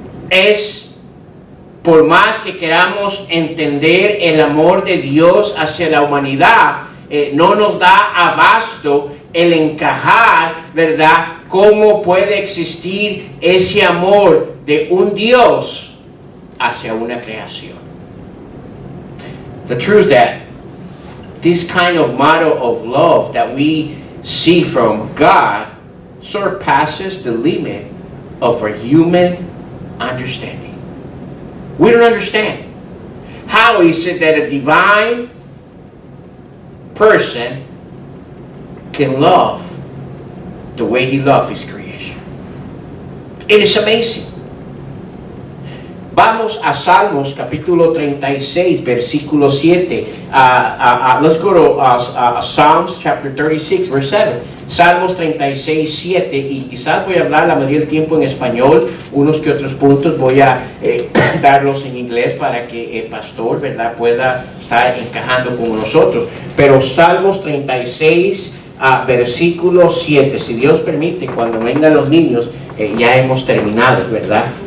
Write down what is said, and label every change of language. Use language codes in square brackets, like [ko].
[es] Es, por más que queramos entender el amor de Dios hacia la humanidad, no nos da abasto el encajar, ¿verdad?, cómo puede existir ese amor de un Dios hacia una creación. [en] The truth is that this kind of model of love that we see from God surpasses the limit of our human understanding. We don't understand. How is it that a divine person can love the way He loved His creation? It is amazing. [es] Vamos a Salmos capítulo 36, versículo 7. [en] Let's go to Psalms chapter 36, verse 7. [es] Salmos 36, 7. Y quizás voy a hablar la mayoría del tiempo en español. Unos que otros puntos voy a darlos en inglés para que el pastor, ¿verdad?, pueda estar encajando con nosotros. Pero Salmos 36, versículo 7. Si Dios permite, cuando vengan los niños, ya hemos terminado, ¿verdad?